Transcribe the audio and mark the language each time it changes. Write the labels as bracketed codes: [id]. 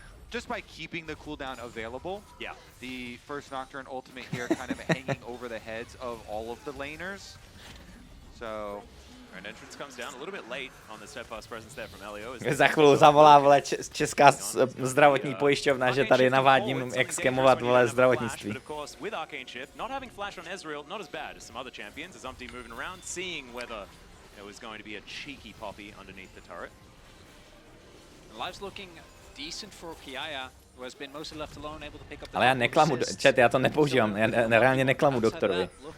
[en] Just by keeping the cooldown available, the first Nocturne ultimate here kind of hanging over the heads of all of the laners. So, an entrance comes down a little bit late on the steadfast presence there from Elio. [cs] Za chvíli zavolá, vole, česká zdravotní pojišťovna, že tady navádím, jak skemovat, vole, zdravotnictví. [en] With Arcane Shift, not having flash on Ezreal, not as bad as some other champions, as Umpty moving around, seeing whether there was going to be a cheeky poppy underneath the turret. Live's looking decent for Kiaia, who has been mostly left alone, able to pick up the... [cs] Ale já neklamu, chat, já to nepoužívám, já reálně neklamu doktorovi.